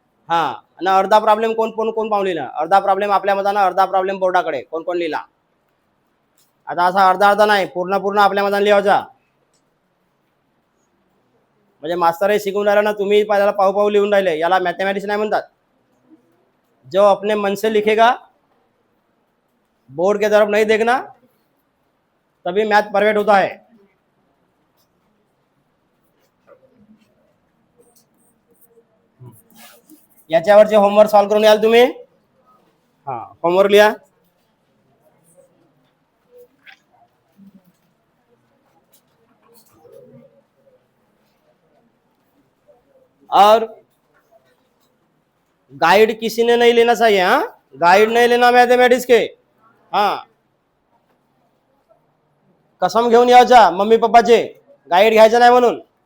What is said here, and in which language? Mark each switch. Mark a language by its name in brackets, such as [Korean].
[Marathi] हा आणि अर्धा प्रॉब्लेम कोण कोण कोण पाहून लिहिला? अर्धा प्रॉब्लेम आपल्या मतानं, अर्धा प्रॉब्लेम बोर्डाकडे. कोण कोण लिहिला? आता असा अर्धा नाही, पूर्ण आपल्या मतानं लिहायचा. म्हणजे मास्तर हे शिकून राहिला ना, तुम्ही पहिल्याला पाहू लिहून राहिले. याला मॅथमॅटिक्स नाही म्हणतात. [Hindi] जो अपने मन से लिखेगा, बोर्ड के तरफ नहीं देखना, तभी मैथ परफेक्ट होता है. [Marathi] याच्यावरचे होमवर्क सॉल्व करून याल तुम्ही. हा होमवर्क लिहा. [Hindi] और गाइड किसी ने नहीं लेना चाहिए. हाँ, गाइड नहीं लेना मैथमेटिक्स के. [Marathi] हाँ, कसम घेऊन यायचा मम्मी पप्पाचे, गाइड घ्यायचं नाही म्हणून.